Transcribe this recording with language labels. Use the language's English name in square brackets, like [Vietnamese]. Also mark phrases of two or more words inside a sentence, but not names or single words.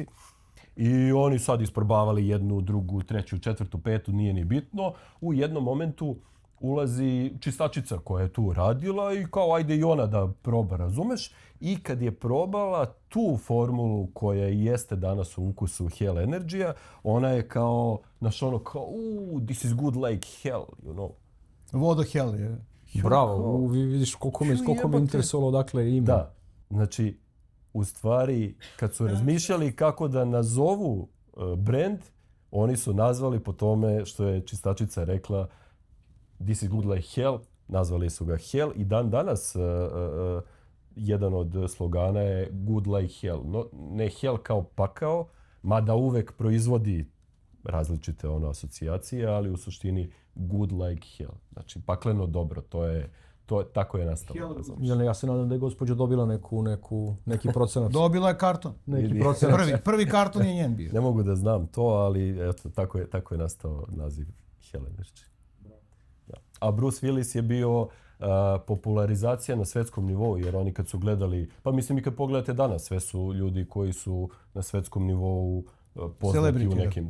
[Serbian] I oni sad isprobavali jednu, drugu, treću, četvrtu, petu, nije ni bitno. U jednom momentu ulazi čistačica koja je tu radila i kao ajde i ona da proba, razumeš? I kad je probala tu formulu koja jeste danas u ukusu Hell Energy-a, ona je kao, znaš ono kao, [English] this is good like hell, you know. [Serbian] Vodo hell je. Bravo, vidiš koliko me interesovalo odakle ime. Da, znači, u stvari, kad su razmišljali kako da nazovu brand, oni su nazvali po tome što je čistačica rekla [English] this is good like hell, [Serbian] nazvali su ga Hell i dan danas jedan od slogana je [English] good like hell. [Serbian] No, ne hell kao pakao, mada uvek proizvodi različite asocijacije, ali u suštini [English] good like hell. [Serbian] Znači, pakleno dobro, tako je nastalo. Ja se nadam da je gospođa dobila neki procenat. Dobila je karton. Neki procenat. Prvi karton je njen bio. Ne mogu da znam to, ali eto, tako je nastao naziv Hell Energy. A Bruce Willis je bio popularizacija na svetskom nivou, jer oni kad su gledali, pa mislim i kad pogledate danas, sve su ljudi koji su na svetskom nivou poznati u nekim...